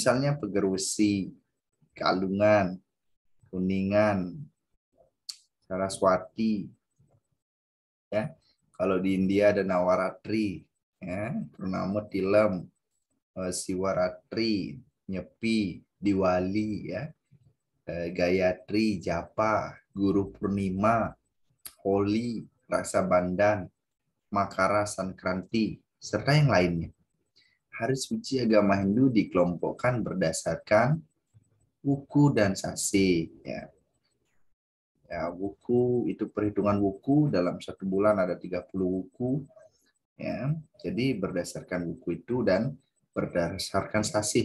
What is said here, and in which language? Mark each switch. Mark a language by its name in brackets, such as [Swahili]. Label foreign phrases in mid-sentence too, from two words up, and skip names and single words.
[Indonesian] Misalnya Pegerwesi, Galungan, Kuningan, Saraswati, ya. Kalau di India ada Navaratri, ya, Purnama Tilam, Siwaratri, Nyepi, Diwali, ya, Gayatri, Japa, Guru Purnima, Holi, Rasa Bandan, Makara Sankranti, serta yang lainnya. Hari suci agama Hindu dikelompokkan berdasarkan wuku dan sasi. Ya. Ya, wuku itu perhitungan wuku, dalam satu bulan ada 30 wuku. Ya. Jadi berdasarkan wuku itu dan berdasarkan sasi.